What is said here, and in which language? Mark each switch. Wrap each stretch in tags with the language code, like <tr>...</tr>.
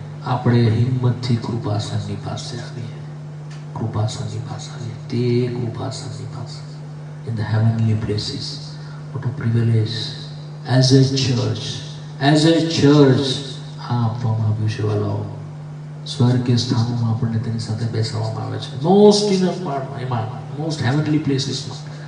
<gu>આપણે હિંમતથી કૃપાસનની પાસે આવીએ, કૃપાસનની પાસે આવીએ. તે કૃપાસનની પાસે</gu> <en>in the heavenly places. What a privilege as a church</en> <gu>આ આપવામાં આવ્યું છે વાલાઓ. સ્વર્ગીય સ્થાનોમાં આપણને તેની સાથે બેસાડવામાં આવે છે, મોસ્ટ ઇનર પાર્ટમાં, એમાં મોસ્ટ હેવનલી પ્લેસીસમાં.</gu>